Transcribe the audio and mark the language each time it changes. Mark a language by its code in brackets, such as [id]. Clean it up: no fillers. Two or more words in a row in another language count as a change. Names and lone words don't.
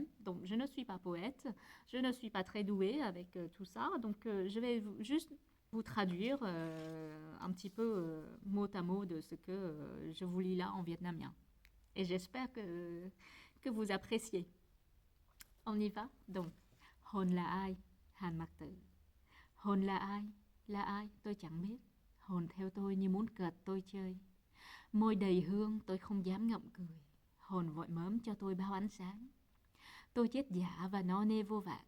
[fr] Donc je ne suis pas poète, je ne suis pas très douée avec tout ça, donc je vais juste vous traduire un petit peu mot à mot de ce que je vous lis là en vietnamien. Et j'espère que vous appréciez. On y va donc. [vi] Hồn là ai? Han Mặc Tử. Hồn là ai? Là ai? Tôi chẳng biết. Hồn theo tôi như muốn cợt tôi chơi. Môi đầy hương tôi không dám ngậm cười. Hồn vội mớm cho tôi bao ánh sáng. Tôi chết giả và no nê vô vàn.